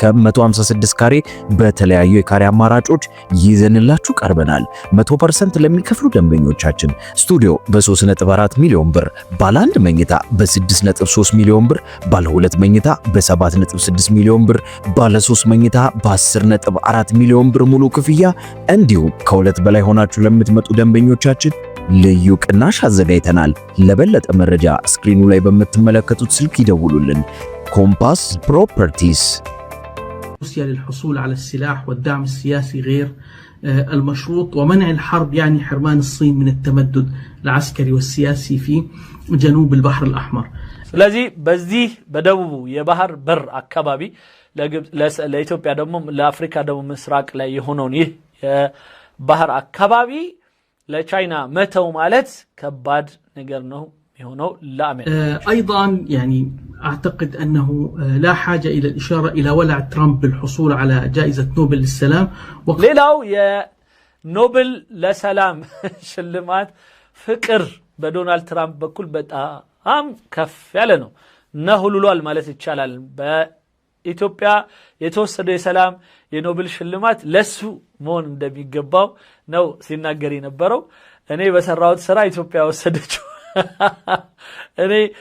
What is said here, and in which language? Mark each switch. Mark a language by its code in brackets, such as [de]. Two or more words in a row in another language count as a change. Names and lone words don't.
[am] 156 ካሬ በተለያዩ የካሬ አማራጮች ይዘንላችሁ ቀርበናል። 100% ለሚከፍሉ ደንበኞቻችን ስቱዲዮ በ3.4 ሚሊዮን ብር፣ ባለ 1 መኝታ በ6.3 ሚሊዮን ብር፣ ባለ 2 መኝታ በ7.6 ሚሊዮን ብር፣ ባለ 3 መኝታ በ10.4 ሚሊዮን ብር ሙሉ ክፍያ እንዲሁም ከሁለት በላይ ሆናችሁ ለምትመጡ ደንበኞቻችን ልዩ ቅናሽ አዘጋጅተናል። ለበለጠ መረጃ ስክሪኑ ላይ በምትመለከቱት ስልክ ይደውሉልን። ኮምፓስ ፕሮፐርቲስ። [ar] روسيا للحصول على السلاح والدعم السياسي غير المشروط ومنع الحرب يعني حرمان الصين من التمدد العسكري والسياسي في جنوب البحر الأحمر. [am] ስለዚህ በዚህ በደቡቡ የባህር በር አካባቢ ለኢትዮጵያ ደግሞ ለአፍሪካ ደግሞ ምስራቅ ላይ የሆነውን ይህ የባህር አካባቢ ለቻይና መተው ማለት ከባድ ነገር ነው የሆነው ለአሜሪካ። [ar] أيضا يعني أعتقد أنه لا حاجة إلى الإشارة إلى ولع ترامب بالحصول على جائزة نوبل للسلام. [am] ሌላው የኖቤል ለሰላም ሽልማት ፍቅር በዶናልድ ትራምፕ በኩል በጣም ከፍ ያለ ነው። ነህሉሏል ማለት ይቻላል። በኢትዮጵያ የተወሰደው የሰላም የኖቤል ሽልማት ለሱ መሆን እንደሚገባው ነው ሲናገር የነበረው። እኔ በሰራሁት ስራ ኢትዮጵያ ወሰደችው፣ እኔ